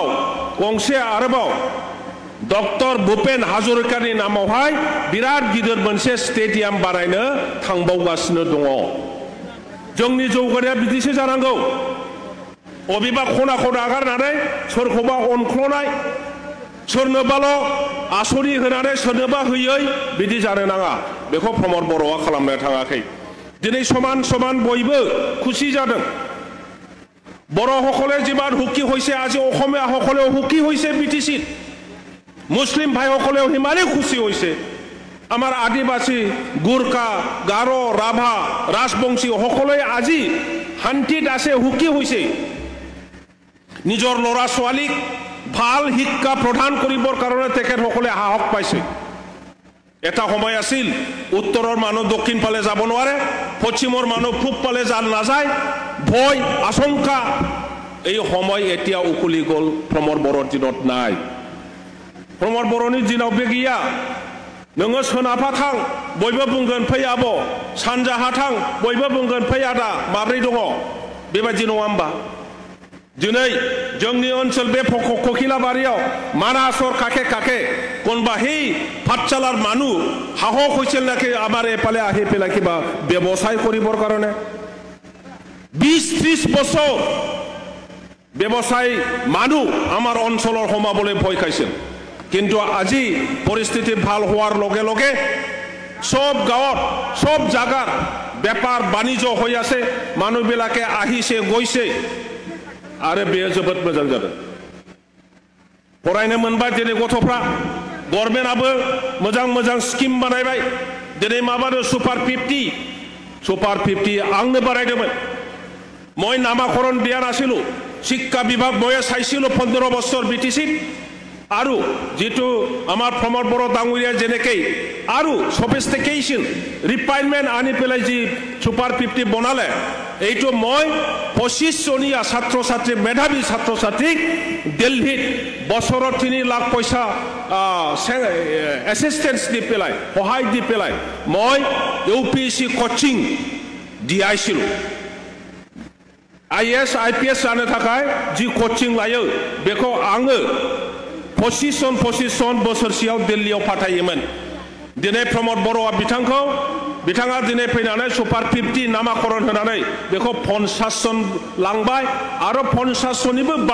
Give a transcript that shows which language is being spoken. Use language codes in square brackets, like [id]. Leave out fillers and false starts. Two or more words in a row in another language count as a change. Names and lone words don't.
[brx] गंसे आरोबाव डक्टर भुपेन हाजरिकानि नामावहाय बिराद गिदिर मोनसे स्टेडियाम बानायनो थांबावगासिनो दङ जोंनि जौगानाया बिदिसो जानांगौ अबेबा खनाखौ नागारनानै सोरखौबा अनख्ल'नाय सोरनोबाल' आसनि होनानै सोरनोबा होयै बिदि जानो नाङा बेखौ प्रमोद बर'आ खालामनो थाङाखै दिनै समान समान बयबो खुसि जादों [as] बर' সকলে যিমান সুখী হৈছে আজি অসমীয়া সকলেও সুখী হৈছে বিটিচিত মুসলিম ভাই সকলেও সিমানেই খুশি হৈছে আমাৰ আদিবাসী গুৰকা গাৰো ৰাভা ৰাজবংশী সকলোৱে আজি শান্তিত আছে সুখী হৈছে নিজৰ ল'ৰা ছোৱালীক ভাল শিক্ষা প্ৰদান কৰিবৰ কাৰণে তেখেতসকলে সাহস পাইছে এটা সময় আছিল উত্তৰৰ মানুহ দক্ষিণ ফালে যাব নোৱাৰে পশ্চিমৰ মানুহ পূব ফালে নাযায় ভয় আশংকা এই সময় এতিয়া উকুলি গ'ল প্ৰমোদ বড়োৰ দিনত [brx] নাই प्रमोद बर'नि दिनाव बे गैया नोङो सोनाबहा थां बयबो बुंगोन फै आब' सानजाहा थां बयबो बुंगोन फै आदा माब्रै दङ बेबायदि नङा होमबा दिनै जोंनि ओनसोल बे ककिलाबारियाव मानासर काके काके [as] কোনবা সেই পাঠশালাৰ মানুহ সাহস হৈছিল নাকি আমাৰ এফালে আহি পেলাই কিবা ব্যৱসায় কৰিবৰ কাৰণে 20-30 বছৰ ব্যৱসায় মানুহ আমাৰ অঞ্চলৰ সোমাবলৈ ভয় খাইছিল কিন্তু আজি পৰিস্থিতি ভাল হোৱাৰ লগে লগে সব গাঁৱত সব জাগাত বেপাৰ বাণিজ্য হৈ আছে মানুহবিলাকে আহিছে গৈছে [brx] आरो बेयो जोबोद मोजां जादों फरायनो मोनबाय दिनै गथ'फ्रा गभर्नमेन्टआबो मोजां मोजां स्किम बानायबाय दिनै माबानो सुपार 50 आंनो बानायदोंमोन মই [as] নামাকৰণ দিয়া নাছিলো শিক্ষা বিভাগ ময়ে চাইছিলো 15 বছৰ বিটিচিত আৰু যেটো আমাৰ প্ৰমোদ বড়ো ডাঙৰীয়া যেনেকৈ আৰু [en] sophistication refinement [as] আনি পেলাই যি সুপাৰ 50 বনালে এইটো মই 25 জনীয়া ছাত্ৰ ছাত্ৰী মেধাৱী ছাত্ৰ ছাত্ৰীক দিল্লীত বছৰত 3 লাখ পইচা এসিস্টেন্স দি পেলাই সহায় দি পেলাই মই ইউপিএসসি কোচিং দিয়াইছিলো [brx] आईएएस आईपीएस जानो थाखाय जी कोचिं लायो बेखौ आङो पजिशन बोसोरसेयाव दिल्लीयाव फाथायोमोन दिनै प्रमोद बर'आ बिथाङा दिनै फैनानै सुपार 50 नामाकरण होनानै बेखौ 50 जन लांबाय आरो 50 जननिबो